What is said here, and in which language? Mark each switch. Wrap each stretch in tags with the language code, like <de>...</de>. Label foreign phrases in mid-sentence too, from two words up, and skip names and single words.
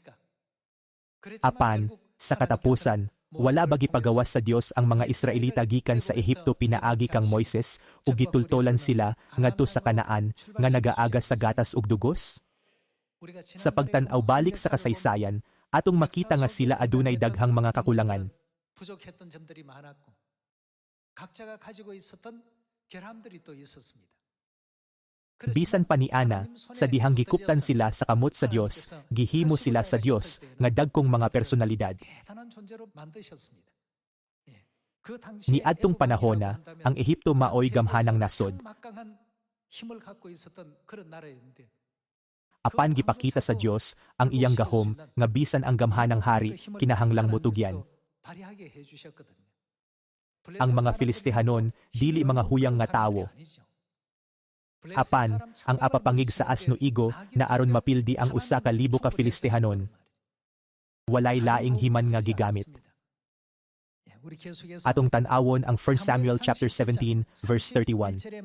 <ceb>Apan, sa katapusan, wala ba gipagawas sa Dios ang mga Israelita gikan sa Ehipto pinaagi kang Moises ug gitultolan sila ngadto sa Kanaan nga nagaaga sa gatas ug dugos? Sa pagtan-aw balik sa kasaysayan, atong makita nga sila adunay daghang mga kakulangan.</ceb> <ko>부족했던 점들이 많았고 각자가 가지고 있었던 결함들이 또 있었습니다.</ko> <ceb>Bisan pa ni Ana, sa dihang gikuptan sila sa kamot sa Dios, gihimo sila sa Dios nga dagkong mga personalidad.</ceb> <ko>대단한 존재로 만드셨습니다.</ko> <ceb>Niadtong panahona, ang Ehipto maoy gamhanang nasod.</ceb> <ko>막강한 힘을 갖고 있었던 그런 나라였는데</ko> <ceb>Apan gipakita sa Dios ang iyang gahom nga bisan ang gamhanang hari kinahanglang mutugyan.</ceb> <ko>발휘하게 해주셨거든요.</ko> <ceb>Ang mga Filistehanon dili mga huyang nga tawo. Apan, ang apapangig sa asno igo na aron mapildi ang usa ka libo ka Filistehanon. Walay laing himan nga gigamit. Atong tan-awon ang 1 Samuel chapter 17 verse 31.</ceb>